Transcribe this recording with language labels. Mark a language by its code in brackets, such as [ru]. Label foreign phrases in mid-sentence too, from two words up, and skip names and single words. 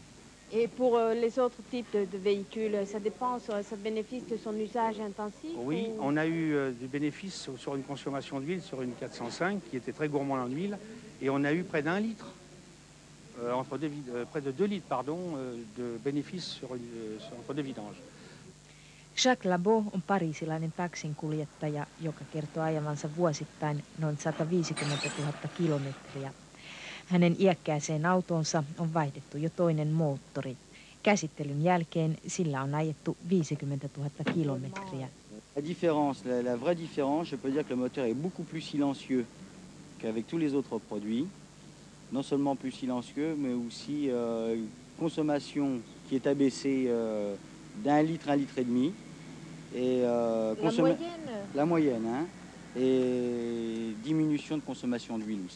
[fr] Et pour les autres types de véhicules, ça dépend, ça bénéficie de son usage intensif? Oui, on a eu du bénéfice sur une consommation d'huile, sur une 405 qui était très gourmande en huile, et on a eu près d'1 litre, près de 2 litres pardon, de bénéfice entre deux vidanges. [fi] Jacques Labo on pariisilainen taksinkuljettaja, joka kertoo ajavansa vuosittain noin 150 000 kilometriä. Hänen iäkkääseen autonsa on vaihdettu jo toinen moottori. Käsittelyn jälkeen sillä on ajettu 50 000 kilometriä. [fr] La vraie différence, je peux dire que le moteur est beaucoup plus silencieux qu'avec tous les autres produits. Non seulement plus silencieux, mais aussi consommation qui est abaissée d'1 litre, 1 litre et demi. Et, la moyenne, hein, et diminution de consommation d'huile aussi.